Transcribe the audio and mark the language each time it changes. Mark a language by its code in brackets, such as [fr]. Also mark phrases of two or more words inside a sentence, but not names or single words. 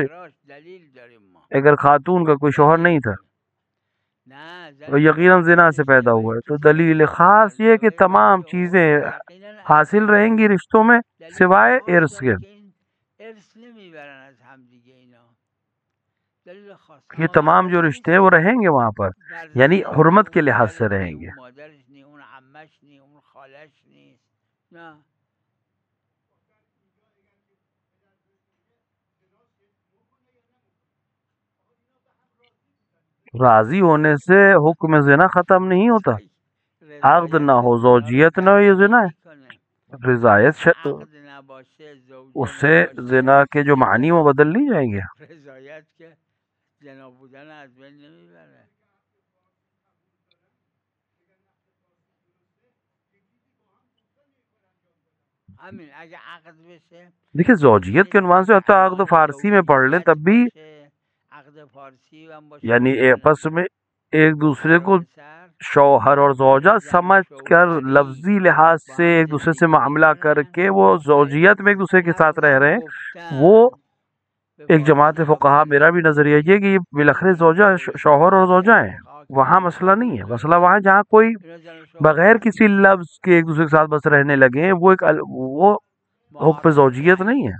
[ur] اگر خاتون کا کوئی شوہر نہیں تھا اور یقیناً زنا سے پیدا ہوا ہے تو دلیل خاص یہ کہ تمام چیزیں حاصل رہیں گی رشتوں میں سوائے ارث کے. دلیل خاص یہ تمام جو رشتے ہیں وہ رہیں گے وہاں پر، یعنی [fa] فرزند [ur] حرمت کے [fa] اون [ur] لحاظ سے [fa] پدرش [ur] رہیں [fa] نی، [ur] گے. [fa] اون مادرش نی، اون عمش نی، اون خالش نیست. نه [ur] راضی ہونے سے حکم زنا ختم نہیں ہوتا. [fa] عقد رضایت [ur] نہ [fa] که [ur] ہو، [fa] خدا رو [ur] زوجیت نہ ہو، [fa] تغییر [ur] یہ زنا ہے. [fa] نمیکنه. رضایت اگه عقد نباشه، [ur] اس [fa] زوجه [ur] سے زنا [fa] نباشه، [ur] کے جو معنی وہ بدل نہیں جائیں گے. [fa] رضایت که زنا بودن از بین نمیبره. همین اگه عقد بشه، [ur] دیکھیں زوجیت کے عنوان سے حتی عقد فارسی میں پڑھ لیں تب بھی، [fa] عقد فارسی هم باشه، [ur] یعنی آپس میں ایک دوسرے کو [fa] پسر [ur] شوہر اور زوجہ سمجھ کر [fa] شوهری [ur] لفظی لحاظ [fa] با [ur] سے [fa] هم [ur] ایک دوسرے سے [fa] زندگی [ur] معاملہ کر [fa] میکنن، [ur] کے وہ زوجیت میں ایک دوسرے کے ساتھ رہ رہے ہیں. وہ [fa] به [ur] ایک جماعت [fa] فارسی [ur] فقہا، [fa] گفتن [ur] میرا بھی نظریہ یہ ہے کہ یہ بالاخره زوجہ شوہر اور زوجہ ہیں. وہاں مسئلہ نہیں ہے. مسئلہ وہاں جہاں کوئی بغیر کسی لفظ کے ایک دوسرے کے ساتھ بس رہنے لگے ہیں، وہ ایک وہ حکم زوجیت نہیں ہے.